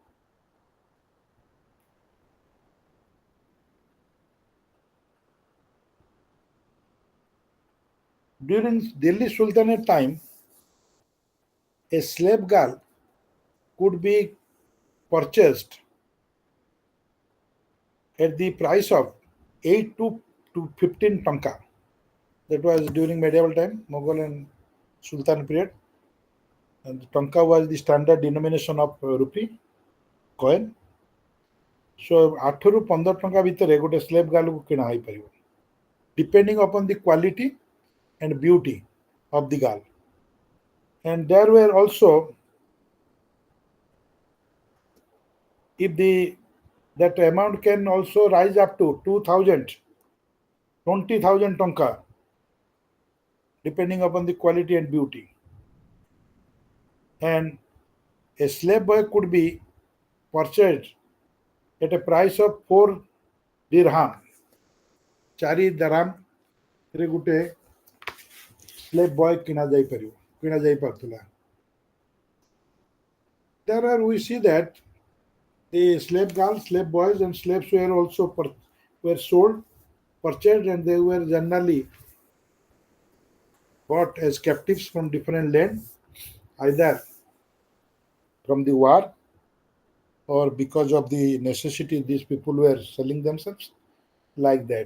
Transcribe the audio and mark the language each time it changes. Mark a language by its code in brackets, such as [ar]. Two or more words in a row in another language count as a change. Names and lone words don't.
[en] During Delhi Sultanate time, a slave girl could be purchased at the price of 8 to 15 tanka. That was during medieval time, Mughal and Sultan period. And tanka was the standard denomination of rupee coin. [or] So 8 ରୁ 15 ଟଙ୍କା ଭିତରେ ଗୋଟେ [en] slave girlକୁ [or] କିଣା ହେଇପାରିବ, [en] depending upon the quality and beauty of the girl. And there were also, if the that amount can also rise up to 2,000, 20,000 tanka, depending upon the quality and beauty. And a slave boy could be purchased at a price of 4 dirham. [or] 4 dirham ରେ ଗୋଟେ [en] slave boy [or] କିଣା ଯାଇପାରୁଥିଲା. [en] There are, we see that the slave girls, slave boys, and slaves were also were sold, purchased, and they were generally bought as captives from different lands, either from the war or because of the necessity these people were selling themselves, like that.